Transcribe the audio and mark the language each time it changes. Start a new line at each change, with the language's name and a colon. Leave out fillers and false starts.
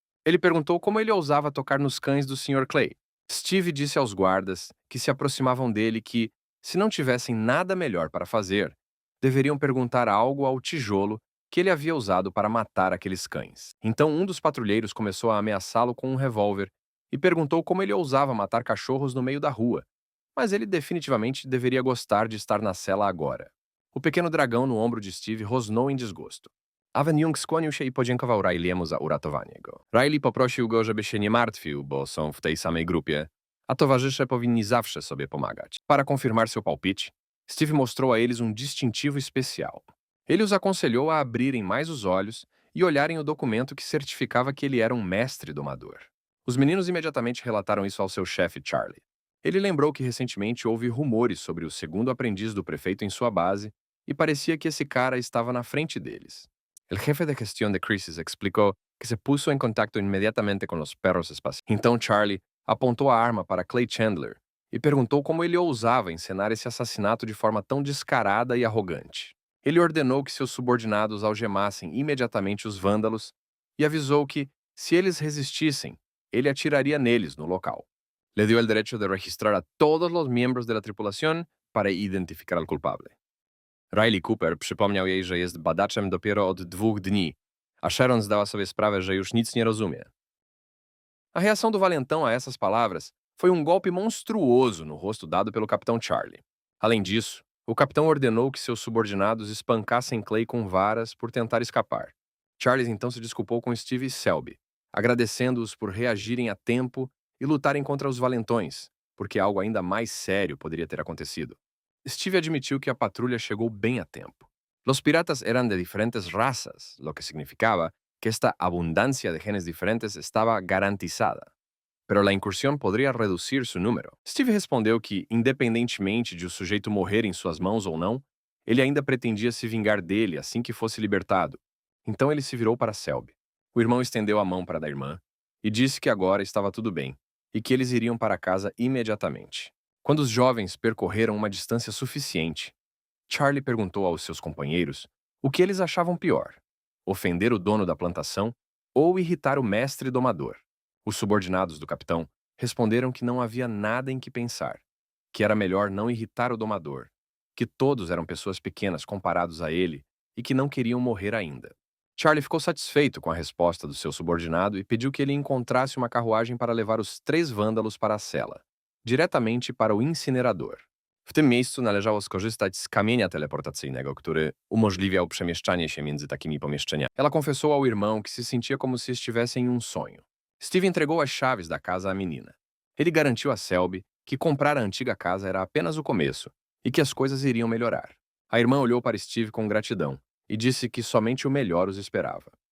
Portuguese: Ele perguntou como ele ousava tocar nos cães do Sr. Clay. Steve disse aos guardas que se aproximavam dele que, se não tivessem nada melhor para fazer, deveriam perguntar algo ao tijolo que ele havia usado para matar aqueles cães. Então um dos patrulheiros começou a ameaçá-lo com um revólver e perguntou como ele ousava matar cachorros no meio da rua, mas ele definitivamente deveria gostar de estar na cela agora. O pequeno dragão no ombro de Steve rosnou em desgosto.
Polish: Aven Jung skłonił się i podziękował Riley'emu za uratowanie go. Riley poprosił go, żeby się nie martwił, bo są w tej samej grupie, a towarzysze powinni zawsze sobie pomagać.
Portuguese: Para confirmar seu palpite, Steve mostrou a eles um distintivo especial. Ele os aconselhou a abrirem mais os olhos e olharem o documento que certificava que ele era um mestre domador. Os meninos imediatamente relataram isso ao seu chefe, Charlie. Ele lembrou que recentemente houve rumores sobre o segundo aprendiz do prefeito em sua base e parecia que esse cara estava na frente deles.
Spanish: El jefe de gestión de crisis explicou que se puso em contacto inmediatamente com os perros espaciais.
Portuguese: Então Charlie apontou a arma para Clay Chandler e perguntou como ele ousava encenar esse assassinato de forma tão descarada e arrogante. Ele ordenou que seus subordinados algemassem imediatamente os vândalos e avisou que, se eles resistissem, ele atiraria neles no local.
Spanish: Le dio el derecho de registrar a todos los miembros de la tripulación para identificar al culpable.
Polish: Riley Cooper przypomniał jej, że jest badaczem dopiero od 2 dni, a Sharon zdała sobie sprawę, że już nic nie rozumie.
Portuguese: A reação do valentão a essas palavras foi um golpe monstruoso no rosto dado pelo capitão Charlie. Além disso, o capitão ordenou que seus subordinados espancassem Clay com varas por tentar escapar. Charles então se desculpou com Steve e Selby, agradecendo-os por reagirem a tempo e lutarem contra os valentões, porque algo ainda mais sério poderia ter acontecido. Steve admitiu que a patrulha chegou bem a tempo.
Spanish: Los piratas eran de diferentes razas, lo que significaba que esta abundancia de genes diferentes estaba garantizada. Pero la incursión podría reducir su número.
Portuguese: Steve respondeu que, independentemente de o sujeito morrer em suas mãos ou não, ele ainda pretendia se vingar dele assim que fosse libertado. Então ele se virou para Selby. O irmão estendeu a mão para a da irmã e disse que agora estava tudo bem e que eles iriam para casa imediatamente. Quando os jovens percorreram uma distância suficiente, Charlie perguntou aos seus companheiros o que eles achavam pior: ofender o dono da plantação ou irritar o mestre domador. Os subordinados do capitão responderam que não havia nada em que pensar, que era melhor não irritar o domador, que todos eram pessoas pequenas comparados a ele e que não queriam morrer ainda. Charlie ficou satisfeito com a resposta do seu subordinado e pediu que ele encontrasse uma carruagem para levar os 3 vândalos para a cela, diretamente para o incinerador.
Polish: W tym miejscu należało skorzystać z kamienia teleportacyjnego, który umożliwiał przemieszczanie się między takimi pomieszczeniami.
Portuguese: Ela confessou ao irmão que se sentia como se estivesse em um sonho. Steve entregou as chaves da casa à menina. Ele garantiu a Selby que comprar a antiga casa era apenas o começo e que as coisas iriam melhorar. A irmã olhou para Steve com gratidão e disse que somente o melhor os esperava.